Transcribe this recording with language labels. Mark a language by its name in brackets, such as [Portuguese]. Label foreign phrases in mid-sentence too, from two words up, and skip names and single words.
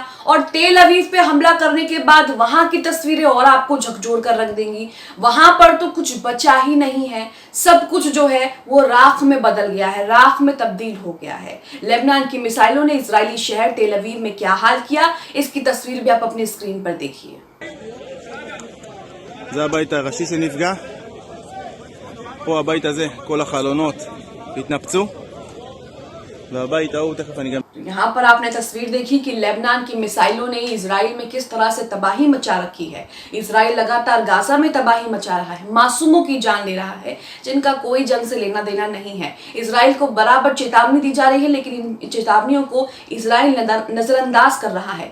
[Hindi] और तेल अवीव पे हमला करने के बाद वहां की तस्वीरें और आपको झकझोर कर रख देंगी। वहां पर तो कुछ बचा ही नहीं है, सब कुछ जो है वो राख में बदल गया है, राख में तब्दील हो गया है। लेबनान की मिसाइलों ने इजरायली शहर तेल अवीव में क्या हाल किया, इसकी तस्वीर भी आप अपनी स्क्रीन पर देखिए। [Hebrew] זה הבית הראשי שנפגע. פה הבית הזה, כל החלונות התנפצו, והבית ההוא תכף אני גם [Hindi] यहाँ पर आपने तस्वीर देखी कि लेबनान की मिसाइलों ने इजराइल में किस तरह से तबाही मचा रखी है। इजराइल लगातार गाजा में तबाही मचा रहा है, मासूमों की जान ले रहा है जिनका कोई जंग से लेना देना नहीं है। इजराइल को बराबर चेतावनी दी जा रही है, लेकिन इन चेतावनियों को इजराइल नजरअंदाज कर रहा है।